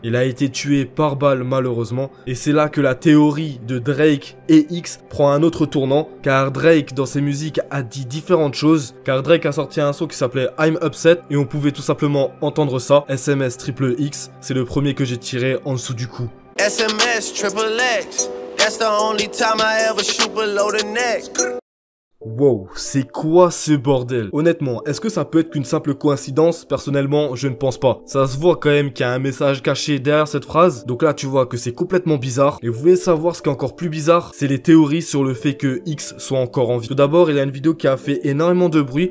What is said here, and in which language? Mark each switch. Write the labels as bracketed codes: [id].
[fr] Il a été tué par balle malheureusement, et c'est là que la théorie de Drake et X prend un autre tournant, car Drake dans ses musiques a dit différentes choses, car Drake a sorti un son qui s'appelait I'm Upset, et on pouvait tout simplement entendre ça, SMS triple X, c'est le premier que j'ai tiré en dessous du cou. SMS triple X. [en] That's the only time I ever shoot below the neck. [fr] Wow, c'est quoi ce bordel? Honnêtement, est-ce que ça peut être qu'une simple coïncidence? Personnellement, je ne pense pas. Ça se voit quand même qu'il y a un message caché derrière cette phrase. Donc là, tu vois que c'est complètement bizarre. Et vous voulez savoir ce qui est encore plus bizarre? C'est les théories sur le fait que X soit encore en vie. Tout d'abord, il y a une vidéo qui a fait énormément de bruit.